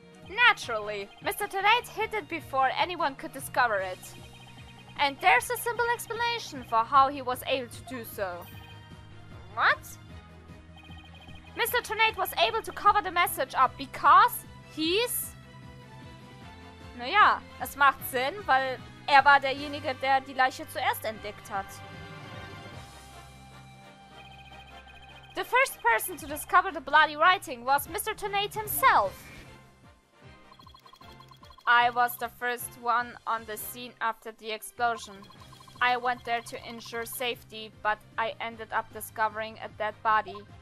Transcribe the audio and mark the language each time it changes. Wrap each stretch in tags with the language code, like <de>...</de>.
<en>Naturally, Mr. Tonate hid it before anyone could discover it. And there's a simple explanation for how he was able to do so. What? Mr. Tonate was able to cover the message up because he's...</en> <de>Naja, es macht Sinn, weil er war derjenige, der die Leiche zuerst entdeckt hat.</de> <en>The first person to discover the bloody writing was Mr. Tonate himself. I was the first one on the scene after the explosion. I went there to ensure safety, but I ended up discovering a dead body.</en>